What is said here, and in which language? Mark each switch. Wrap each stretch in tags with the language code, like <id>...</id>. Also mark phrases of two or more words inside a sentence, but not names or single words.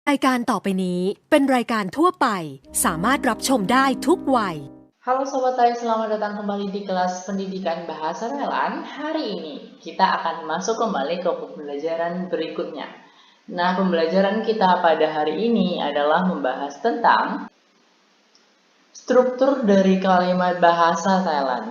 <th>รายการต่อไปนี้เป็นรายการทั่วไปสามารถรับชมได้ทุกวัย</th> <id>Halo Sobat Thai, selamat datang kembali di kelas pendidikan bahasa Thailand. Hari ini kita akan masuk kembali ke pembelajaran berikutnya. Nah, pembelajaran kita pada hari ini adalah membahas tentang struktur dari kalimat bahasa Thailand.</id>